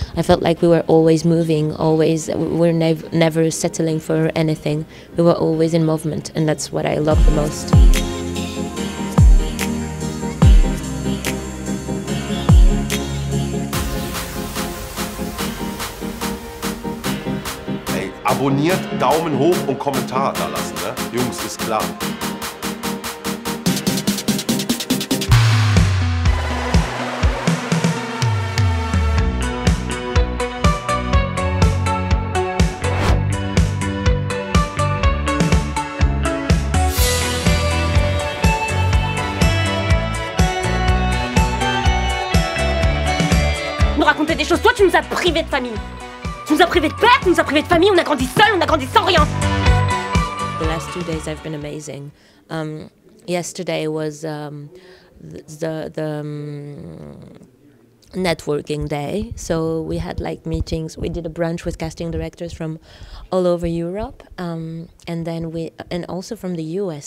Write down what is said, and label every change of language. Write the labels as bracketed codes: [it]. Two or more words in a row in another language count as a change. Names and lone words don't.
[en] I felt like we were always moving, always, we were never settling for anything. We were always in movement, and that's what I love the most. [de] Ey, abonniert, Daumen hoch und Kommentar da lassen, ne? Jungs, ist klar. [fr] Raconter des choses. Toi, tu nous as privés de famille. Tu nous as privés de père, tu nous as privés de famille. On a grandi seul, on a grandi sans rien. [en] The last 2 days have been amazing. Yesterday was the networking day. So we had like meetings. We did a brunch with casting directors from all over Europe, and also from the US.